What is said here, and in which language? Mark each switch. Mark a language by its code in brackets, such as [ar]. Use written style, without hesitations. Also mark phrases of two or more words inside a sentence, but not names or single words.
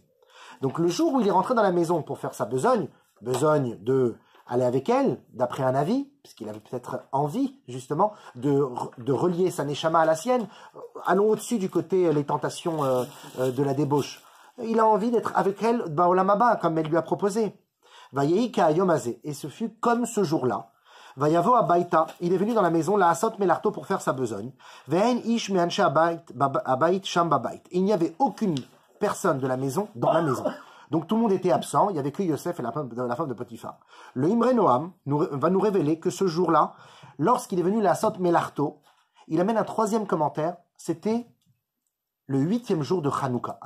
[fr] Donc le jour où il est rentré dans la maison pour faire sa besogne de aller avec elle, d'après un avis, puisqu'il avait peut-être envie, justement, de relier sa neshama à la sienne, allons au-dessus du côté les tentations de la débauche. Il a envie d'être avec elle, [he] בעולם הבא, [fr] comme elle lui a proposé. [he] ויהי כהיום הזה. [fr] Et ce fut comme ce jour-là. [he] ויבא הביתה. [fr] Il est venu dans la maison, [he] לעשות מלאכתו, [fr] pour faire sa besogne. [he] ואין איש מאנשי הבית שם בבית. [fr] Il n'y avait aucune personne de la maison dans la maison. Donc tout le monde était absent, il n'y avait que Yosef et la femme de Potiphar. Le Imre Noam va nous révéler que ce jour-là, lorsqu'il est venu [he] לעשות מלאכתו, [fr] il amène un troisième commentaire, c'était le 8e jour de Hanouka.